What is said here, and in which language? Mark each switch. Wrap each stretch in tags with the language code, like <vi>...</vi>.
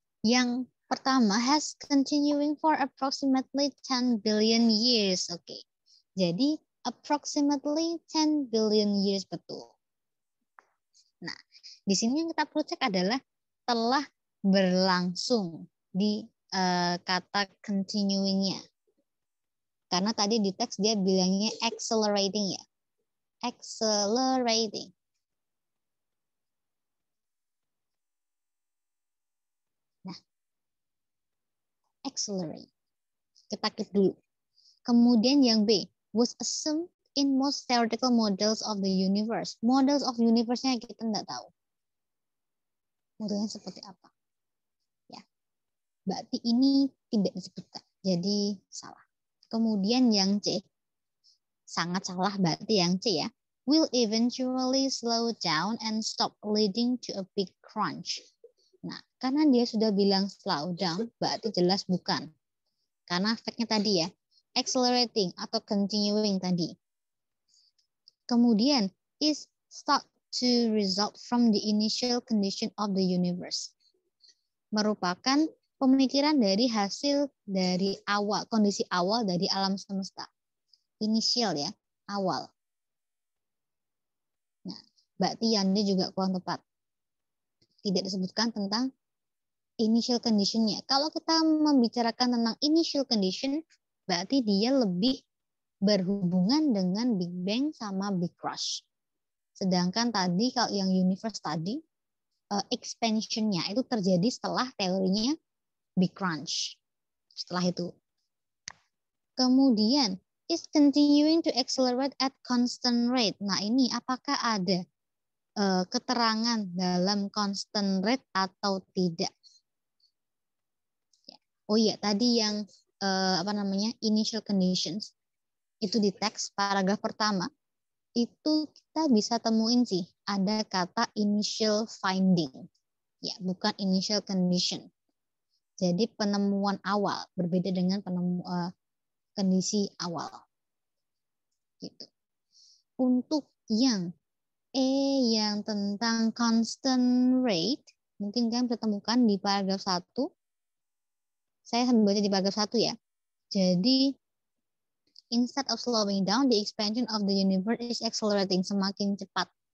<id>Yang pertama,</id> <en>has continuing for approximately 10 billion years. Oke. Jadi approximately 10 billion years betul.</en> <id>Nah, di sini yang kita perlu cek adalah telah berlangsung di kata continuing-nya. Karena tadi di teks dia bilangnya accelerating ya. Accelerating. Nah, accelerate. Kita klik dulu. Kemudian yang B,</id> <en>was assumed in most theoretical models of the universe.</en> <id>Models of universe-nya kita nggak tahu. Modelnya seperti apa. Ya, berarti ini tidak disebutkan. Jadi salah. Kemudian yang C, sangat salah berarti yang C ya.</id> <en>Will eventually slow down and stop leading to a big crunch.</en> <id>Nah, karena dia sudah bilang slow down, berarti jelas bukan. Karena efeknya tadi ya, accelerating atau continuing tadi.</id> <en>Kemudian, is thought to result from the initial condition of the universe.</en> <id>Merupakan pemikiran dari hasil dari awal, kondisi awal dari alam semesta. Initial ya, awal. Nah, berarti yang dia juga kurang tepat. Tidak disebutkan tentang initial condition-nya. Kalau kita membicarakan tentang initial condition, berarti dia lebih berhubungan dengan Big Bang sama Big Crunch. Sedangkan tadi kalau yang universe tadi, expansion-nya itu terjadi setelah teorinya Big Crunch. Setelah itu.</id> <en>Kemudian, is continuing to accelerate at constant rate.</en> <id>Nah ini apakah ada keterangan dalam constant rate atau tidak? Oh iya, tadi yang initial conditions itu di teks paragraf pertama itu kita bisa temuin sih ada kata initial finding, ya bukan initial condition. Jadi penemuan awal berbeda dengan kondisi awal. Gitu. Untuk yang yang tentang constant rate, mungkin kalian bisa temukan di paragraf 1. Saya sambil baca di paragraf 1 ya.</id> <en>Jadi, instead of slowing down, the expansion of the universe is accelerating,</en> <id>semakin cepat.</id>